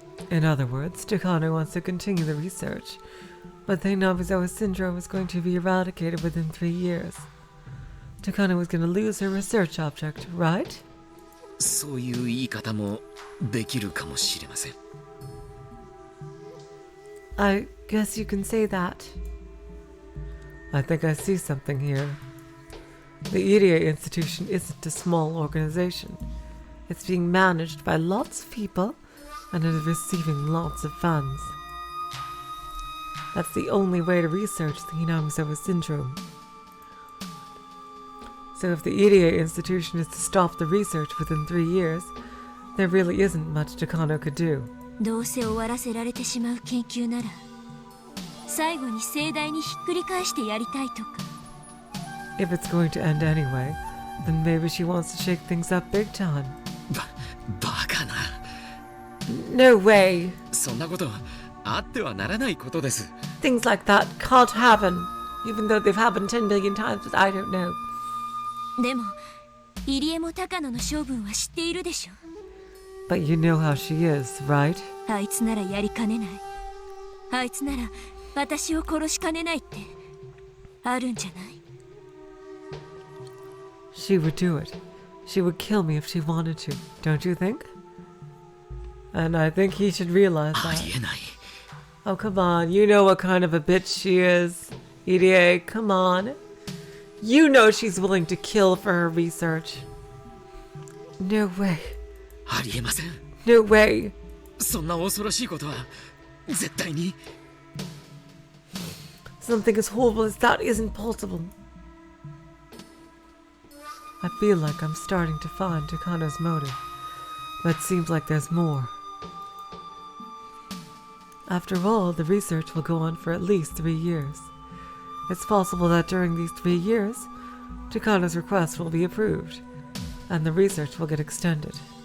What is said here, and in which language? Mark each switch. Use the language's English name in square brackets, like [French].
[English] In other words, Takano wants to continue the research, but the Higurashi syndrome is going to be eradicated within 3 years. Takano is going to lose her research object, right? [Japanese] そういう言い方もできるかもしれません。 [English] I guess you can say that. I think I see something here. The EDA institution isn't a small organization. It's being managed by lots of people and it is receiving lots of funds. That's the only way to research the Higurashi syndrome. So if the EDA institution is to stop the research within 3 years, there really isn't much Takano could do. [Japanese] どうせ終わらせられてしまう研究なら最後に盛大にひっくり返してやりたいとか。 [English] If it's going to end anyway, then maybe she wants to shake things up big time. [Japanese] バカな。 [English] No way! [Japanese] そんなことあってはならないことです。 [English] Things like that can't happen, even though they've happened 10 million times, but I don't know. [Japanese] でも入江も高野の性分は知っているでしょ。 [English] But you know how she is, right? [Japanese] あいつならやりかねない。あいつなら私を殺しかねないってあるんじゃない？ [English] She would do it. She would kill me if she wanted to, don't you think? And I think he should realize [Japanese] あ [English] that. [Japanese] りえない。 [English] Oh, come on. You know what kind of a bitch she is. EDA, come on. You know she's willing to kill for her research. No way. [Japanese] ありえません。 [English] No way. [Japanese] そんな恐ろしいことは絶対に。 [English] Something as horrible as that isn't possible. I feel like I'm starting to find Takano's motive, but it seems like there's more. After all, the research will go on for at least 3 years. It's possible that during these 3 years, Takano's request will be approved, and the research will get extended.